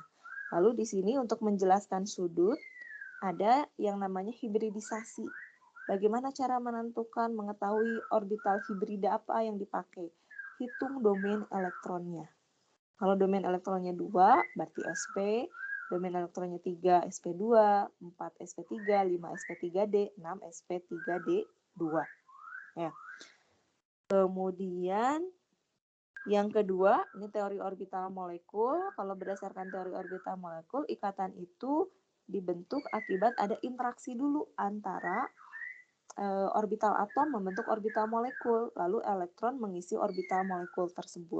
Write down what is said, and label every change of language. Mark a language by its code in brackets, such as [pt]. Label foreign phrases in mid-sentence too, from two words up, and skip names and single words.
[id] Lalu di sini untuk menjelaskan sudut, ada yang namanya hibridisasi. Bagaimana cara menentukan, mengetahui orbital hibrida apa yang dipakai? Hitung domain elektronnya. Kalau domain elektronnya 2, berarti sp. Domain elektronnya 3, sp2. 4, sp3. 5, sp3d. 6, sp3d2. Ya. Kemudian yang kedua, ini teori orbital molekul. Kalau berdasarkan teori orbital molekul, ikatan itu dibentuk akibat ada interaksi dulu antara orbital atom membentuk orbital molekul, lalu elektron mengisi orbital molekul tersebut.